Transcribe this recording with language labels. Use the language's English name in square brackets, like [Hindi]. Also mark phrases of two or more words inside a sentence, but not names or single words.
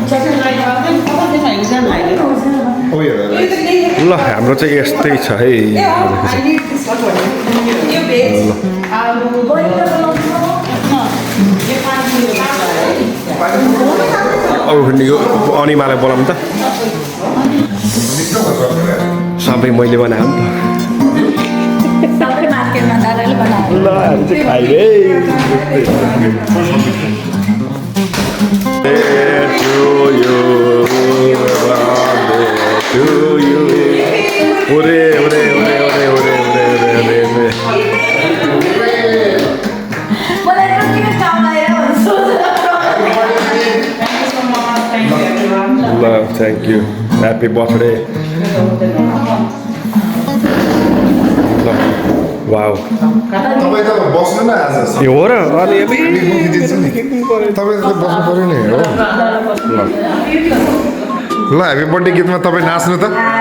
[Nepali] ल हाम्रो चाहिँ यस्तै छ है यो अनिमालाई बोलाउँ त सबै मैले बनाएँ नि त ल हामी चाहिँ खाइरे ओरे ओरे ओरे ओरे ओरे ओरे ओरे ओरे [English] Love, thank you. Happy birthday. Wow. [Nepali] तपाईँ त बस्नु न आज यो हो र अनि दिन्छु नि तपाईँ त बस्नु पर्यो नि हो ल [English] happy birthday [Nepali] गीतमा तपाईँ नाच्नु त